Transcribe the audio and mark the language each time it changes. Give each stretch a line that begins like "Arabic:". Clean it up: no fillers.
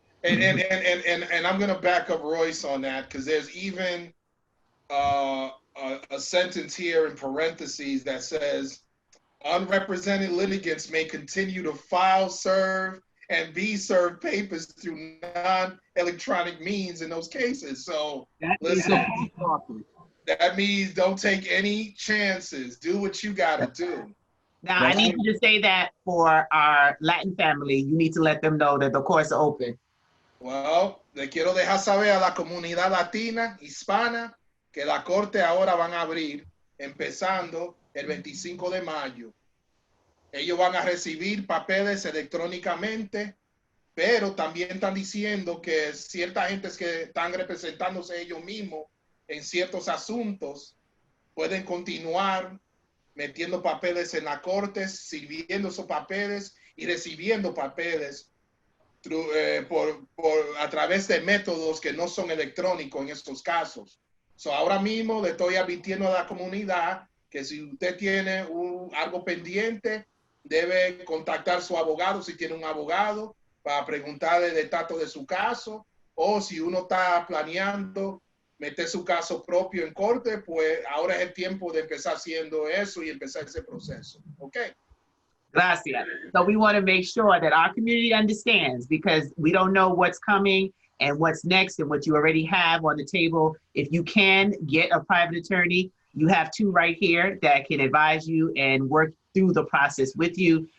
English: And I'm going to back up Royce on that, because there's even a sentence here in parentheses that says, unrepresented litigants may continue to file, serve, and be served papers through non-electronic means in those cases. So that means don't take any chances. Do what you got to do. Now, I need you to say that for our Latin family. You need to let them know that the courts are open.
Spanish: Well, le quiero dejar saber a la comunidad latina, hispana, que la corte ahora van a abrir, empezando el 25 de mayo. Ellos van a recibir papeles electrónicamente, pero también están diciendo que cierta gente que están representándose ellos mismos en ciertos asuntos pueden continuar metiendo papeles en las cortes, sirviendo esos papeles y recibiendo papeles a través de métodos que no son electrónicos en estos casos. So, ahora mismo le estoy advirtiendo a la comunidad que si usted tiene algo pendiente, debe contactar a su abogado si tiene un abogado para preguntarle el estatus de su caso, o si uno está planeando meter su caso propio en corte, pues ahora es el tiempo de empezar haciendo eso y empezar ese proceso.
English: Okay.
Spanish: Gracias.
English: So we want to make sure that our community understands, because we don't know what's coming and what's next and what you already have on the table. If you can get a private attorney, you have two right here that can advise you and work through the process with you.